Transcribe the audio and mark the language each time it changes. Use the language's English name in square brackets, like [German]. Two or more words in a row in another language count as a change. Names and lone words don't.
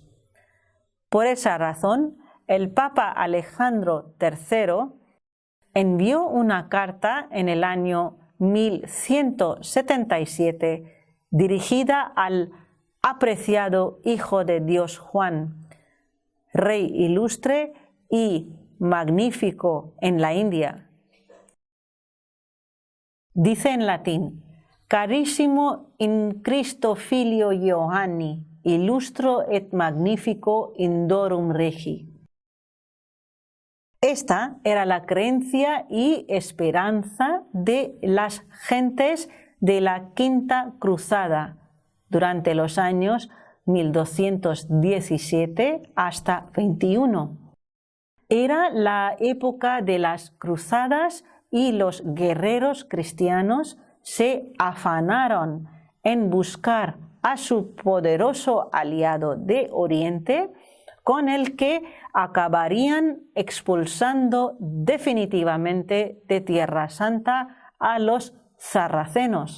[Spanish] Por esa razón, el Papa Alejandro III envió una carta en el año 1177 dirigida al apreciado Hijo de Dios Juan, rey ilustre y magnífico en la India. Dice en latín: [Latin] Carissimo in Christo filio Ioanni, illustro et magnifico indorum regi. [Spanish] Esta era la creencia y esperanza de las gentes de la Quinta Cruzada durante los años 1217 hasta 21. Era la época de las cruzadas y los guerreros cristianos se afanaron en buscar a su poderoso aliado de Oriente, con el que acabarían expulsando definitivamente de Tierra Santa a los sarracenos.